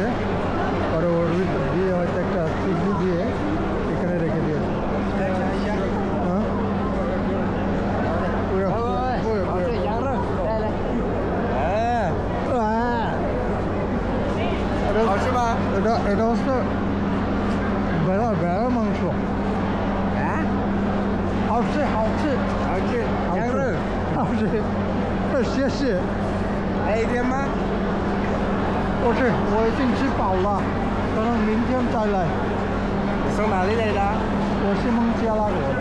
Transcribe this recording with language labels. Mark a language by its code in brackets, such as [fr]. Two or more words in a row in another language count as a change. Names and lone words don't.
[bn] পরে ওর ভিতর দিয়ে হয়তো একটা চিনি দিয়ে এখানে রেখে দিয়েছে। হ্যাঁ এটা হচ্ছে বেড়ার মাংস। [zh] 谢谢。还有一天吗？我已经吃饱了，可能明天再来。你从哪里来的？我是孟加拉国的。